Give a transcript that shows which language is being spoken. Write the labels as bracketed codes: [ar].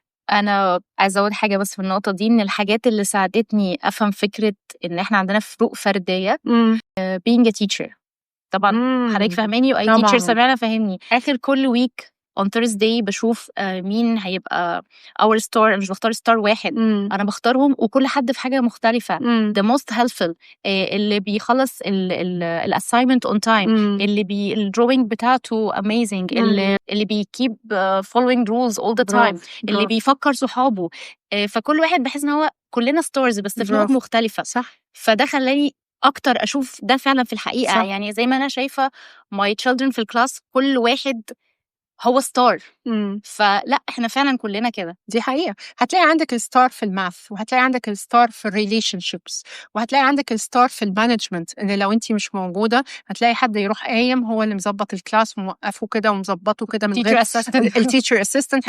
[ar] أنا عايزة أقول حاجة بس في النقطة دي، إن الحاجات اللي ساعدتني أفهم فكرة إن إحنا عندنا فروق فردية [en] being a teacher. [ar] طبعا حضرتك فاهماني وأي teacher سمعنا فاهمني. آخر كل week [en] on Thursday [ar] بشوف مين هيبقى [en] our star. [ar] مش بختار star واحد، أنا بختارهم وكل حد في حاجة مختلفة. [en] the most helpful [ar] اللي بيخلص ال assignment [en] on time، [ar] اللي الدروينج بتاعته amazing، اللي بيkeep following rules [en] all the time، [ar] اللي بيفكر صحابه. فكل واحد بحس إن هو كلنا stars بس فروق مختلفة. صح. فده خلاني أكتر أشوف ده فعلا في الحقيقة. صح. يعني زي ما أنا شايفة [en] my children [ar] في الكلاس كل واحد هو ستار. فلا احنا فعلا كلنا كده. دي حقيقة. هتلاقي عندك الستار في الماث، وهتلاقي عندك الستار في الريليشن شيبس، وهتلاقي عندك الستار في المانجمنت، ان لو انت مش موجودة هتلاقي حد يروح قايم هو اللي مظبط الكلاس وموقفه كده ومظبطه كده من غير التيتشر اسيستنت.